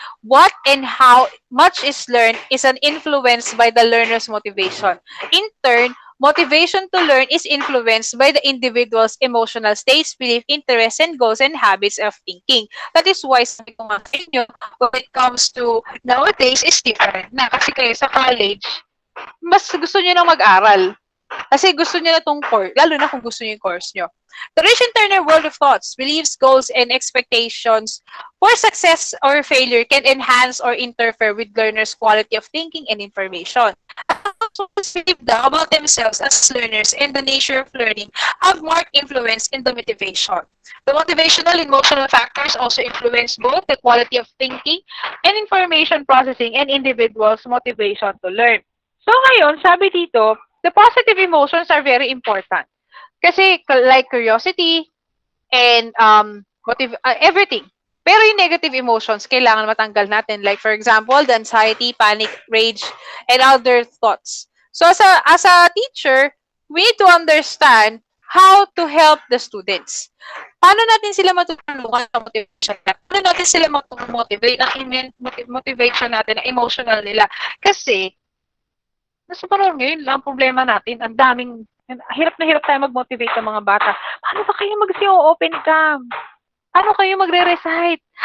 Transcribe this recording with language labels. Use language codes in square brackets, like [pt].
[en] What and how much is learned is an influence by the learner's motivation. In turn, motivation to learn is influenced by the individual's emotional states, belief, interests, and goals and habits of thinking. That is why [tl] sabi ko nga sa inyo, [en] when it comes to nowadays is different na. [tl] Kasi kayo sa college, mas gusto nyo nang mag-aral. Kasi gusto nyo na tong course, lalo na kung gusto nyo yung course nyo. [en] The rich and turner world of thoughts, beliefs, goals, and expectations for success or failure can enhance or interfere with learners' quality of thinking and information. Believe about themselves as learners and the nature of learning have marked influence in the motivation. The motivational and emotional factors also influence both the quality of thinking and information processing and individuals' motivation to learn. [tl] So ngayon, sabi dito, [en] the positive emotions are very important. Kasi like curiosity and everything. [tl] Pero yung negative emotions, kailangan matanggal natin. [en] Like for example, the anxiety, panic, rage, and other thoughts. So as a teacher, we need to understand how to help the students. [tl] Paano natin sila matutulungan sa motivation? Paano natin sila motivate ang motivation natin, ang emotional nila? Kasi nasa panahon ngayon, ang problema natin, ang daming, hirap na hirap tayo mag-motivate ng mga bata. Paano ba kayo mag-open cam? Paano kayo magre-recite?